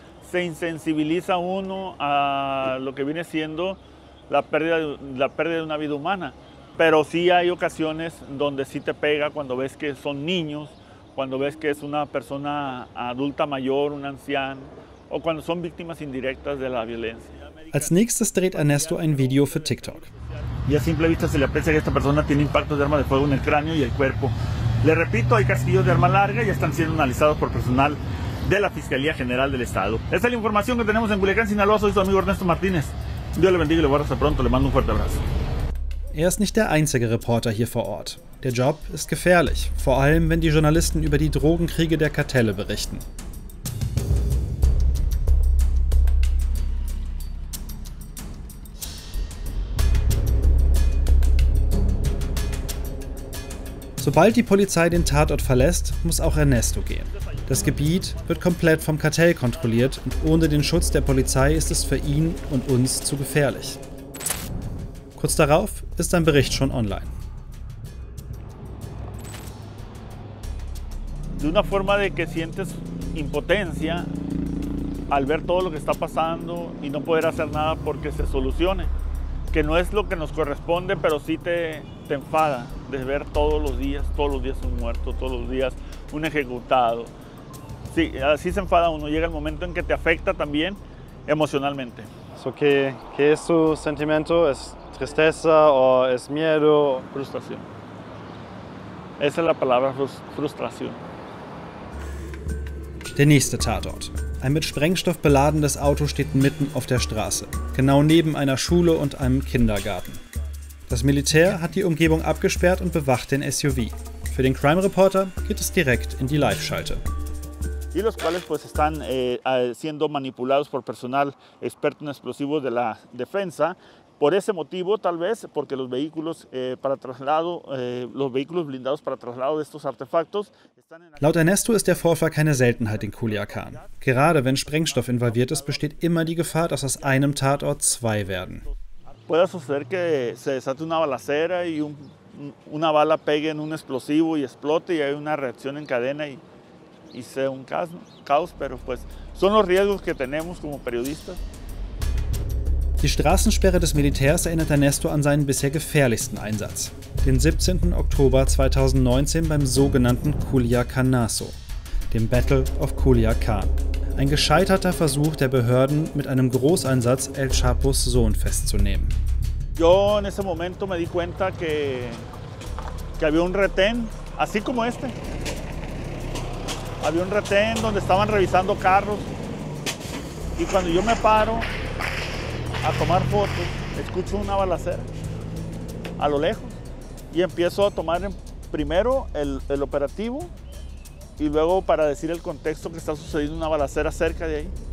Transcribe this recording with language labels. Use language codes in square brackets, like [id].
[es] Se insensibiliza uno a lo que viene siendo la pérdida de una vida humana. Pero sí hay ocasiones donde sí te pega cuando ves que son niños, cuando ves que es una persona adulta mayor, un anciano, o cuando son víctimas indirectas de la violencia. [de] Als nächstes dreht Ernesto ein Video für TikTok. [es] Y a simple vista se le aprecia que esta persona tiene impactos de arma de fuego en el cráneo y el cuerpo. Le repito, hay casquillos de arma larga y están siendo analizados por personal de la Fiscalía General del Estado. Esta es la información que tenemos en Culiacán, Sinaloa. Soy su amigo Ernesto Martínez. Dios le bendiga y le guarde hasta pronto. Le mando un fuerte abrazo. [de] Er ist nicht der einzige Reporter hier vor Ort. Der Job ist gefährlich, vor allem wenn die Journalisten über die Drogenkriege der Kartelle berichten. Sobald die Polizei den Tatort verlässt, muss auch Ernesto gehen. Das Gebiet wird komplett vom Kartell kontrolliert und ohne den Schutz der Polizei ist es für ihn und uns zu gefährlich. Kurz darauf ist ein Bericht schon online. [es] De una forma de que sientes impotencia al ver todo lo que está pasando y no poder hacer nada porque se solucione. Que no es lo que nos corresponde, pero sí te enfada de ver todos los días un muerto, todos los días un ejecutado. Sí, así se enfada uno, llega el momento en que te afecta también emocionalmente. So, ¿qué es su sentimiento? ¿Es tristeza o es miedo? Frustración. Esa es la palabra, frustración. [de] Der nächste Tatort. Ein mit Sprengstoff beladenes Auto steht mitten auf der Straße, genau neben einer Schule und einem Kindergarten. Das Militär hat die Umgebung abgesperrt und bewacht den SUV. Für den Crime Reporter geht es direkt in die Live-Schalte. [es] Y los cuales pues están siendo manipulados por personal experto en explosivos de la defensa. Por ese motivo, tal vez, porque los vehículos para traslado, los vehículos blindados para traslado de estos artefactos están en... [de] Laut Ernesto ist der Vorfall keine Seltenheit in Culiacán. Gerade wenn Sprengstoff involviert ist, besteht immer die Gefahr, dass aus einem Tatort zwei werden. [es] Puede suceder que se desate una balacera y una bala pegue en un explosivo y explote y hay una reacción en cadena y sea un caos, pero pues son los riesgos que tenemos como periodistas. [de] Die Straßensperre des Militärs erinnert Ernesto an seinen bisher gefährlichsten Einsatz. Den 17. Oktober 2019 beim sogenannten Culiacanazo, dem Battle of Culiacán. Ein gescheiterter Versuch der Behörden, mit einem Großeinsatz El Chapos Sohn festzunehmen. [es] Yo en ese momento me di cuenta que había un retén, así como este. Había un retén donde estaban revisando carros y cuando yo me paro a tomar fotos, escucho una balacera a lo lejos y empiezo a tomar primero el operativo y luego para decir el contexto que está sucediendo una balacera cerca de ahí.